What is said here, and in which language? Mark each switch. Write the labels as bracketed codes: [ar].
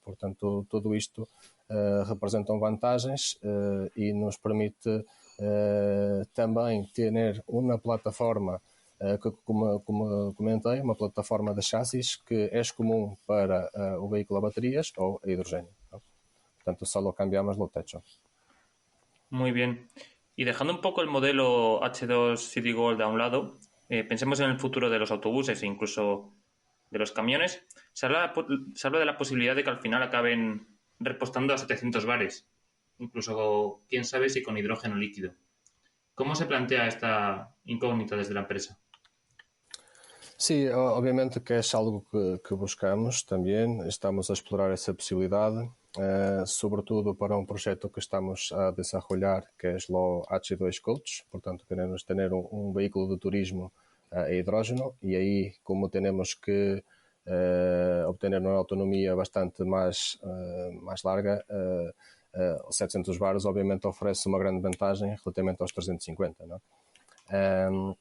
[pt] Portanto, tudo isto representam vantagens e nos permite também ter uma plataforma, que, como comentei, uma plataforma de chassis que é comum para o veículo a baterias ou a hidrogênio. Portanto, só [es] lo cambiamos [pt] no techo. [es] Muy bien. Y dejando un poco el modelo H2 City Gold a un lado, pensemos en el futuro de los autobuses e incluso de los camiones. Se habla de la posibilidad de que al final acaben repostando a 700 bares, incluso quién sabe si con hidrógeno líquido. ¿Cómo se plantea esta incógnita desde la empresa? Sí, obviamente que es algo que buscamos también. [pt] Estamos a explorar essa possibilidade, sobretudo para um projeto que estamos a desarrollar, que é o H2 Coach. Portanto, queremos ter um veículo de turismo a hidrógeno e aí, como temos que obter uma autonomia bastante mais larga, 700 bares obviamente oferece uma grande vantagem relativamente aos 350, não é?